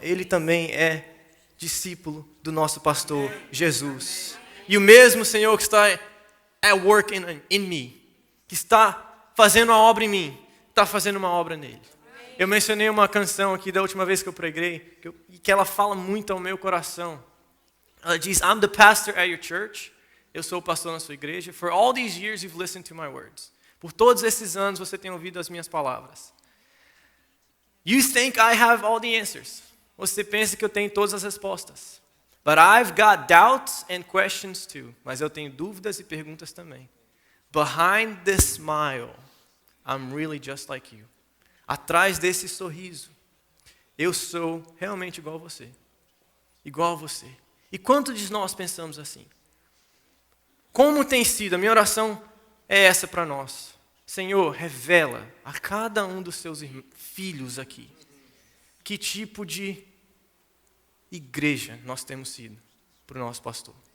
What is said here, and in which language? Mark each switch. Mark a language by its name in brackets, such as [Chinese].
[Portuguese] Ele também é discípulo do nosso pastor Jesus. E o mesmo Senhor que está [English] at work in me, [Portuguese] que está fazendo a obra em mim, está fazendo uma obra nele. Eu mencionei uma canção aqui da última vez que eu preguei, e que ela fala muito ao meu coração. Ela diz, [English] I'm the pastor at your church. [Portuguese] Eu sou o pastor na sua igreja. [English] For all these years you've listened to my words. [Portuguese] Por todos esses anos você tem ouvido as minhas palavras. [English] You think I have all the answers. [Portuguese] Você pensa que eu tenho todas as respostas. [English] But I've got doubts and questions too. [Portuguese] Mas eu tenho dúvidas e perguntas também. [English] Behind this smile, I'm really just like you. [Portuguese] Atrás desse sorriso, eu sou realmente igual a você. Igual a você. E quantos de nós pensamos assim? Como tem sido? A minha oração é essa para nós. Senhor, revela a cada um dos seus filhos aqui que tipo de igreja nós temos sido para o nosso pastor.